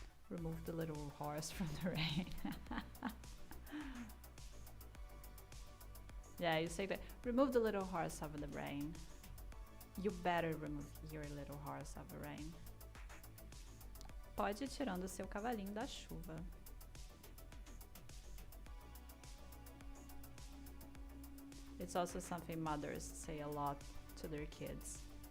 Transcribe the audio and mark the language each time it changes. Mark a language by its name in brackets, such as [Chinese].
[English] Remove the little horse from the rain. Yeah, you say that. Remove the little horse of the rain. You better remove your little horse of the rain. [Portuguese] Pode ir tirando o seu cavalinho da chuva. [English] It's also something mothers say a lot to their kids.